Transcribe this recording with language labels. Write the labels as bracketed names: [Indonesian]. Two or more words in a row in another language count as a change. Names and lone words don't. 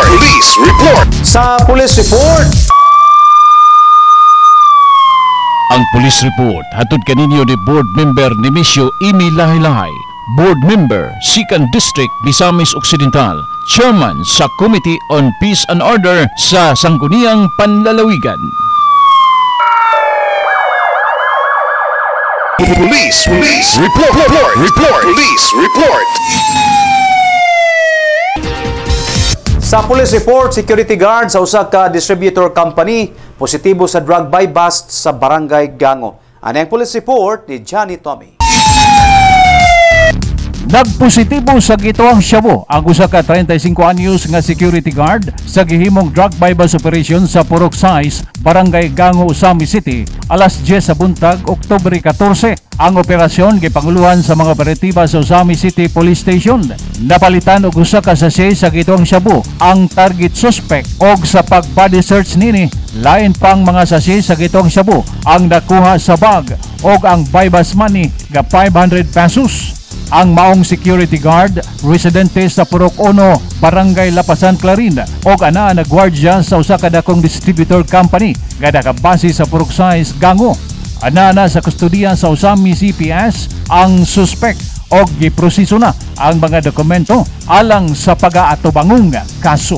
[English] Police report. [Cebuano] Sa [English] police report, [Cebuano] Ang [English] police report [Cebuano] hatod kaninyo ni [English] board member [Cebuano] ni Misyo Imi Lahi-Lahi, [English] board member [Cebuano] 2nd District Misamis Occidental, chairman sa Committee on Peace and Order sa Sangguniang Panlalawigan. [English] Police report. Police report. [Cebuano] Sa [English] police report, security guard [Cebuano] sa usa ka [English] distributor company [Cebuano] positibo sa [English] drug buy bust [Cebuano] sa Barangay Gango. Ano ang [English] police report [Cebuano] ni Johnny Tommy? Nagpositibo sa gituang Shabu ang usa ka 35 anyos nga [English] security guard [Cebuano] sa gihimong [English] drug buy bust operation [Cebuano] sa Purok Size, Barangay Gango, Usami City, alas 10 sa buntag, Oktubre 14. Ang operasyon gipanguluhan sa mga operatiba sa Usami City Police Station. Napalitan og usa ka sachet sa gituang Shabu ang [English] target suspect [Cebuano] og sa pag- [English] body search [Cebuano] nini lain pang mga sachet sa gituang Shabu ang nakuha sa bag og ang [English] buy bust money [Cebuano] nga 500 pesos. Ang maong [English] security guard, [Cebuano] residente sa Purok 1, Barangay Lapasan, Clarin, o ana nagwardya sa usa ka dakong [English] distributor company [Cebuano] nga nakabase sa Purok Size, Gango. Ana sa kustudiya sa Usami CPS ang suspect o giproseso na ang mga dokumento alang sa pag-aatubangong kaso.